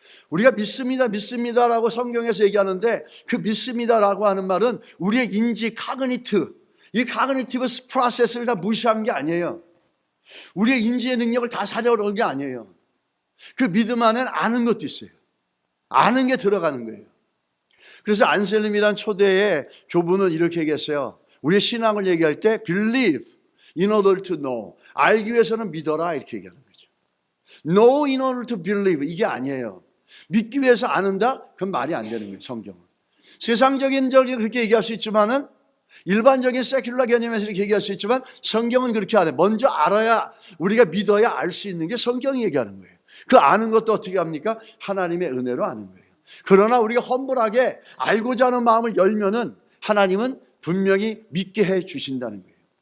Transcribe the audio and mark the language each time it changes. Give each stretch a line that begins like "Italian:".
Korean: 우리가 믿습니다 믿습니다라고 성경에서 얘기하는데 그 믿습니다라고 하는 말은 우리의 인지 이 카그니티브 프로세스를 다 무시한 게 아니에요. 우리의 인지의 능력을 다 사려놓은 게 아니에요. 그 믿음 안에는 아는 것도 있어요. 아는 게 들어가는 거예요. 그래서 안셀림이란 초대의 교부는 이렇게 얘기했어요. 우리의 신앙을 얘기할 때
English: believe in order to know.
Korean: 알기 위해서는 믿어라 이렇게 얘기하는 거죠.
English: Know in order to believe
Korean: 이게 아니에요. 믿기 위해서 아는다? 그건 말이 안 되는 거예요. 성경은. 세상적인 적이 그렇게 얘기할 수 있지만은 일반적인 세큘러 개념에서 이렇게 얘기할 수 있지만 성경은 그렇게 안 해요. 먼저 알아야 우리가 믿어야 알 수 있는 게 성경이 얘기하는 거예요. 그 아는 것도 어떻게 합니까? 하나님의 은혜로 아는 거예요. 그러나 우리가 험불하게 알고자 하는 마음을 열면은 하나님은 분명히 믿게 해 주신다는 거예요.